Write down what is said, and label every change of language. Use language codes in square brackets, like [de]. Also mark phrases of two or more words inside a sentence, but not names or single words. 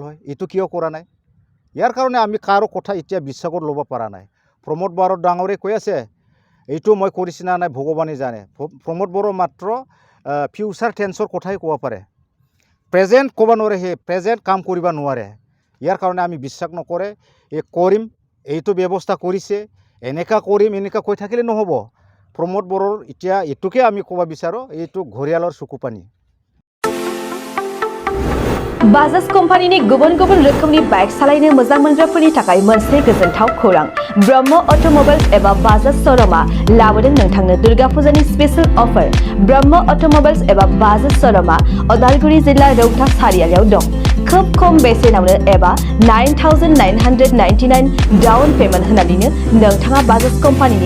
[as] হয় এইটো কিয় কৰা নাই ইয়াৰ কাৰণে আমি কাৰো কথা এতিয়া বিশ্বাসত ল'ব পৰা নাই প্ৰমোদ বড়ো ডাঙৰীয়াই কৈ আছে এইটো মই কৰিছি না নাই ভগৱানে জানে প্ৰমোদ বড়ো মাত্ৰ [en] future tense [as] কথাই ক'ব পাৰে প্ৰেজেণ্ট ক'ব নোৱাৰে সেই প্ৰেজেণ্ট কাম কৰিব নোৱাৰে ইয়াৰ কাৰণে আমি বিশ্বাস নকৰে এই কৰিম এইটো ব্যৱস্থা কৰিছে এনেকা কৰিম এনেকা কৈ থাকিলে নহ'ব প্ৰমোদ বড়োৰ এতিয়া এইটোকে আমি ক'ব বিচাৰোঁ এইটো ঘৰিয়ালৰ চকুপানী [brx] बाजाज कम्पानीनि गुबुन गुबुन रोखोमनि बाइक सालायनो मोजां मोनग्राफोरनि थाखाय मोनसे गोजोनथाव खौरां ब्रह्म अट'मबाइल्स एबा बाजाज श'रुमआ लाबोदों नोंथांनो दुर्गा फुजानि [en] special offer [brx] ब्रह्म अट'मबाइल्स एबा बाजाज श'रुमआ उदालगुरि जिल्ला रौता सारियालियाव दं खोब खम बेसेनावनो एबा 9,999 [en] down payment [brx] होनानैनो नोंथाङा बाजाज कम्पानीनि